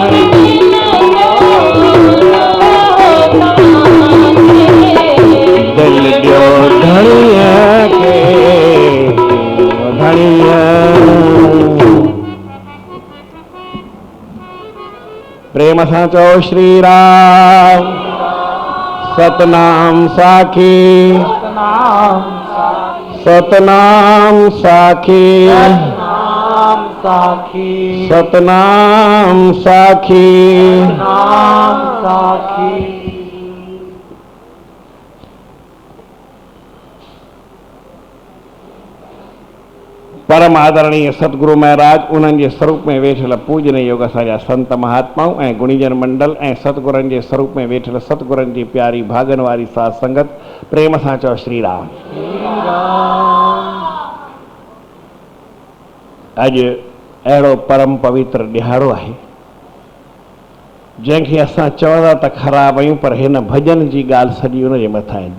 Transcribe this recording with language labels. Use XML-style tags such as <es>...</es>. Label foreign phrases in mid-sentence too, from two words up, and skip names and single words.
<sd>दिल ॾियो धणीअ खे धणीअ प्रेम सां चओ श्री राम सतनाम साखी सतनाम साखी सतनाम साखी परम आदरणीय सतगुरु महाराज उन्हनि जे स्वरूप में वेठल पूजनीय योग असांजा संत महात्माऊं ऐं गुणीजन मंडल ऐं सतगुरनि जे स्वरूप में वेठल सतगुरनि जी प्यारी भागन वारी साध संगत प्रेम सां चओ श्री राम। अॼु अहिड़ो परम पवित्र ॾिहाड़ो आहे जंहिंखे असां चवंदा त ख़राब आहियूं पर हिन भॼन जी ॻाल्हि सॼी उन जे मथां आहे।</sd>